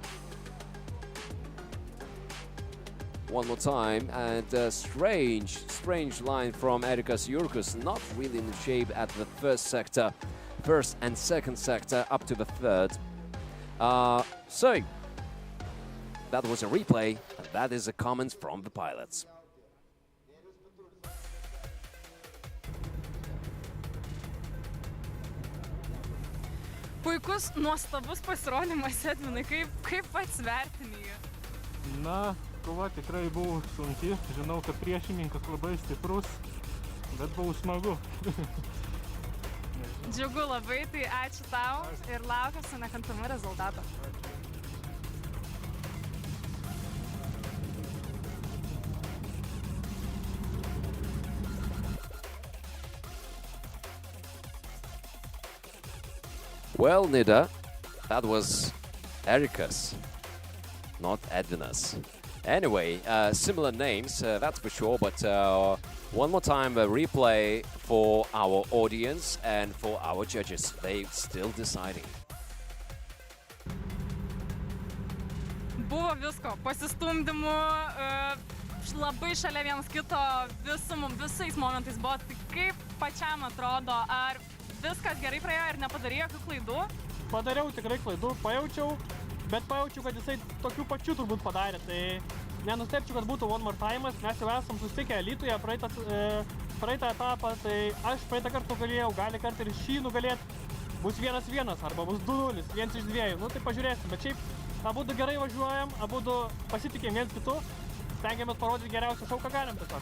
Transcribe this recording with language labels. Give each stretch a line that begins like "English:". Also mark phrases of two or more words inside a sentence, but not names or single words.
English: One more time, and strange line from Erikas Jurkus, not really in shape at the first sector, first and second sector, up to the third. So, that was a replay, and that is a comment from the pilots.
Lithuanian: Puikus, nuostabus pasirodymas, Edvinai, kaip pats vertini jį? Na, kova tikrai buvo sunki, žinau, kad priešininkas labai stiprus, bet buvo smagu. Džiugu labai, tai ačiū tau ir laukiu su nekantrumu rezultato.
English: Well, Nida, that was Erikas, not Edvinas. Anyway, similar names, that's for sure, but one more time a replay for our audience and for our judges. They still deciding.
Lithuanian: Buvo visko, pasistumdymų, labai šalia vienas kito, visais momentais buvo. Tai kaip pačiam atrodo, ar viskas gerai praėjo ir nepadarė jokių klaidų? Padariau tikrai klaidų, pajaučiau, bet pajaučiau, kad jisai tokių pačių turbūt padarė. Tai nenustepčiau, kad būtų
English: one more time'as.
Lithuanian: Mes jau esam susitikę Alytuje praeitą etapą, tai aš praeitą kartą nugalėjau, gali kartą ir šį nugalėti. Bus 1-1 arba bus 2-0, 1 iš 2. Nu tai pažiūrėsim, bet šiaip abudu gerai važiuojam, abudu pasitikėm viens kitu, stengiamės parodyti geriausią šou, ką galim tiesiog.